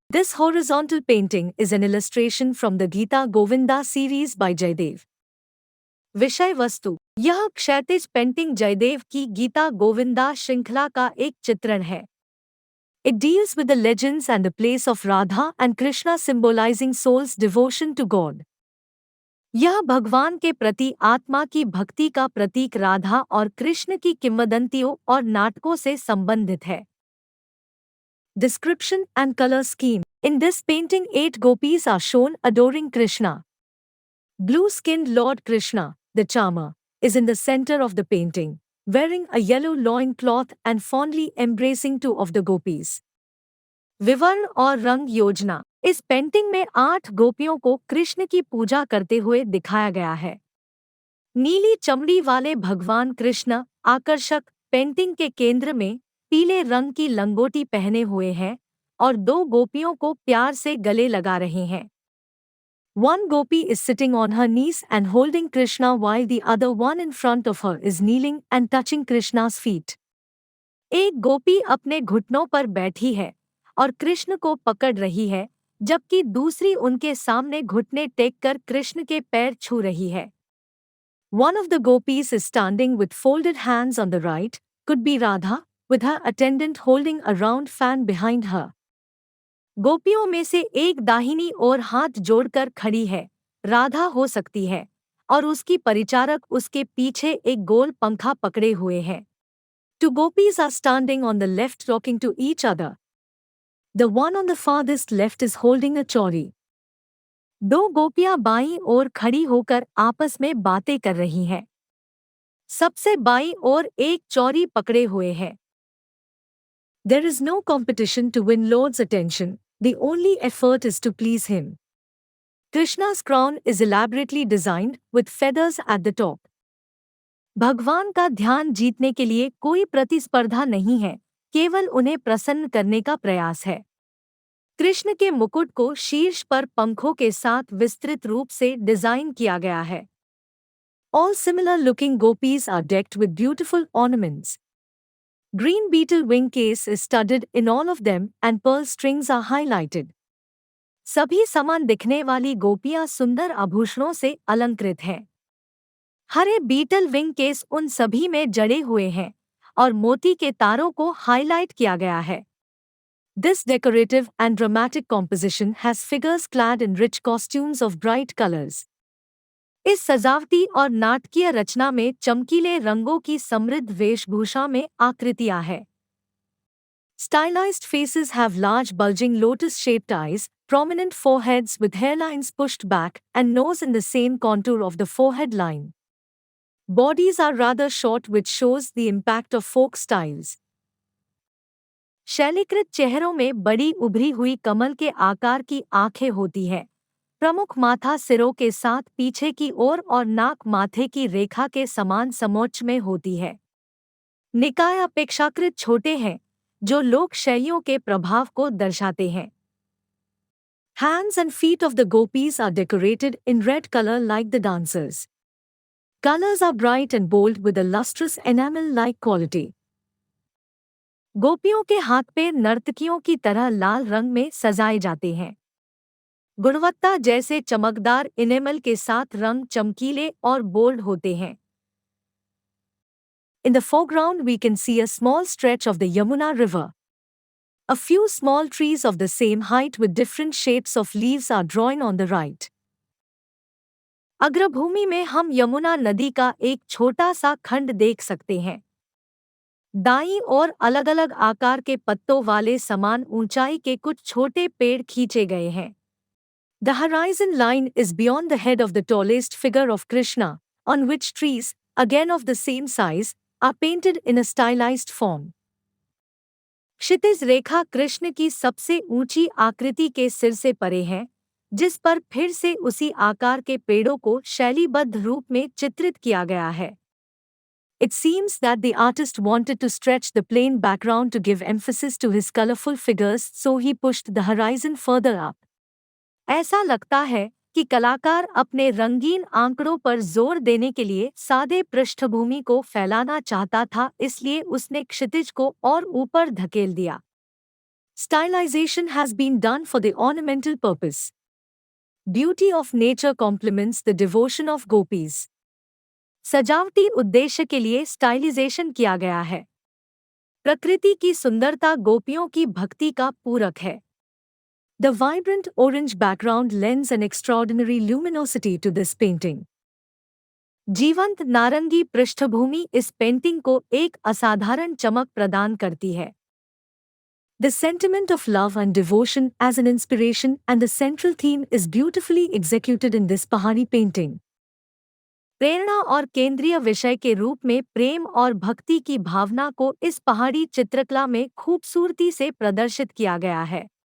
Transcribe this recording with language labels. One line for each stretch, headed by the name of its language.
English: This horizontal painting is an illustration from the Gita Govinda series by Jaydev.
Hindi: विषय वस्तु. यह क्षैतिज painting Jaydev की गीता गोविंदा श्रृंखला का एक चित्रण है.
English: It deals with the legends and the place of Radha and Krishna symbolizing soul's devotion to God.
Hindi: यह भगवान के प्रति आत्मा की भक्ति का प्रतीक राधा और कृष्ण की किंवदंतियों और नाटकों से संबंधित है.
English: Description and color scheme. In this painting 8 gopis are shown adoring Krishna. Blue-skinned Lord Krishna, the charmer, is in the center of the painting, wearing a yellow loin cloth and fondly embracing 2 of the gopis.
Hindi: विवरण और रंग योजना. इस painting में 8 गोपियों को कृष्ण की पूजा करते हुए दिखाया गया है. नीली चमड़ी वाले भगवान कृष्ण आकर्षक पेंटिंग के केंद्र में पीले रंग की लंगोटी पहने हुए हैं और 2 गोपियों को प्यार से गले लगा रहे हैं.
English: One gopi is sitting on her knees and holding Krishna while the other one in front of her is kneeling and touching Krishna's feet.
Hindi: एक गोपी अपने घुटनों पर बैठी है और कृष्ण को पकड़ रही है, जबकि दूसरी उनके सामने घुटने टेककर कृष्ण के पैर छू रही है.
English: One of the gopis is standing with folded hands on the right, could be Radha, with her attendant holding a round fan behind her.
Hindi: गोपियों में से एक दाहिनी ओर हाथ जोड़कर खड़ी है, राधा हो सकती है, और उसकी परिचारक उसके पीछे एक गोल पंखा पकड़े हुए है.
English: 2 gopis are standing on the left talking to each other. The one on the farthest left is holding a chauri.
Hindi: 2 गोपियां बाईं ओर खड़ी होकर आपस में बातें कर रही हैं. सबसे बाईं ओर एक चौरी पकड़े हुए है.
English: There is no competition to win Lord's attention, the only effort is to please him. Krishna's crown is elaborately designed with feathers at the top.
Hindi: भगवान का ध्यान जीतने के लिए कोई प्रतिस्पर्धा नहीं है, केवल उन्हें प्रसन्न करने का प्रयास है. कृष्ण के मुकुट को शीर्ष पर पंखों के साथ विस्तृत रूप से डिजाइन किया गया है.
English: All similar looking gopis are decked with beautiful ornaments. Green beetle wing case is studded in all of them and pearl strings are highlighted.
Hindi: सभी समान दिखने वाली गोपियां सुंदर आभूषणों से अलंकृत हैं. हरे बीटल विंग केस उन सभी में जड़े हुए हैं और मोती के तारों को हाईलाइट किया गया है.
English: This decorative and dramatic composition has figures clad in rich costumes of bright colors.
Hindi: इस सजावटी और नाटकीय रचना में चमकीले रंगों की समृद्ध वेशभूषा में आकृतियां हैं.
English: Stylized faces have large bulging lotus-shaped eyes, prominent foreheads with hairlines pushed back, and nose in the same contour of the forehead line. Bodies are rather short, which shows the impact of folk styles.
Hindi: शैलीकृत चेहरों में बड़ी उभरी हुई कमल के आकार की आंखें होती है. प्रमुख माथा सिरों के साथ पीछे की ओर और नाक माथे की रेखा के समान समोच्च में होती है. निकाय अपेक्षाकृत छोटे हैं, जो लोक शैलियों के प्रभाव को दर्शाते हैं.
English: Hands and feet of the gopis are decorated in red color like the dancers. Colors are bright and bold with a lustrous enamel-like quality.
Hindi: गोपियों के हाथ पैर नर्तकियों की तरह लाल रंग में सजाए जाते हैं. गुणवत्ता जैसे चमकदार इनेमल के साथ रंग चमकीले और बोल्ड होते हैं.
English: In the foreground we can see a small stretch of the Yamuna river. A few small trees of the same height with different shapes of leaves are drawn on the right.
Hindi: अग्रभूमि में हम यमुना नदी का एक छोटा सा खंड देख सकते हैं। दाईं ओर अलग अलग आकार के पत्तों वाले समान ऊंचाई के कुछ छोटे पेड़ खींचे गए हैं।
English: The horizon line is beyond the head of the tallest figure of Krishna, on which trees, again of the same size, are painted in a stylized form.
Hindi: क्षितिज रेखा कृष्ण की सबसे ऊंची आकृति के सिर से परे है, जिस पर फिर से उसी आकार के पेड़ों को शैलीबद्ध रूप में चित्रित किया गया है।
English: It seems that the artist wanted to stretch the plain background to give emphasis to his colorful figures, so he pushed the horizon further up.
Hindi: ऐसा लगता है कि कलाकार अपने रंगीन आंकड़ों पर जोर देने के लिए सादे पृष्ठभूमि को फैलाना चाहता था, इसलिए उसने क्षितिज को और ऊपर धकेल दिया।
English: Stylization has been done for the ornamental purpose. Beauty of nature complements the devotion of gopis.
Hindi: सजावटी उद्देश्य के लिए स्टाइलाइजेशन किया गया है। प्रकृति की सुंदरता गोपियों की भक्ति का पूरक है।
English: The vibrant orange background lends an extraordinary luminosity to this painting.
Hindi: जीवंत नारंगी पृष्ठभूमि इस पेंटिंग को एक असाधारण चमक प्रदान करती है।
English: The sentiment of love and devotion as an inspiration and the central theme is beautifully executed in this Pahari painting.
Hindi: प्रेरणा और केंद्रीय विषय के रूप में प्रेम और भक्ति की भावना को इस पहाड़ी चित्रकला में खूबसूरती से प्रदर्शित किया गया है।